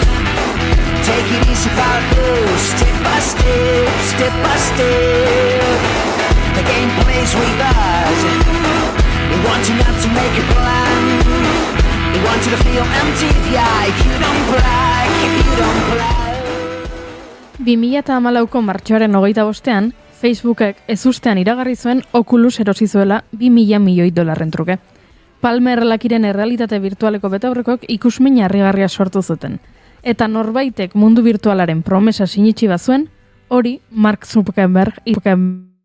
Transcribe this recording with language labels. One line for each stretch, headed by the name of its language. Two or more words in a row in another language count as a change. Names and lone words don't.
English: Take it easy about this, step by step, step by step. The game plays with us. We want you not to make a plan. We want you to feel empty, yeah, if you don't brag, if you don't brag.
Basque: 2014ko martxoaren 25ean, Facebookek ezustean iragarri zuen Oculus erosi zuela $2.000 milioi truke. Palmer lakiren errealitate virtualeko betaurrekok ikusmin harrigarria sortu zuten. Eta norbaitek mundu virtualaren promesa sinitsi bazuen, hori Mark Zuckerberg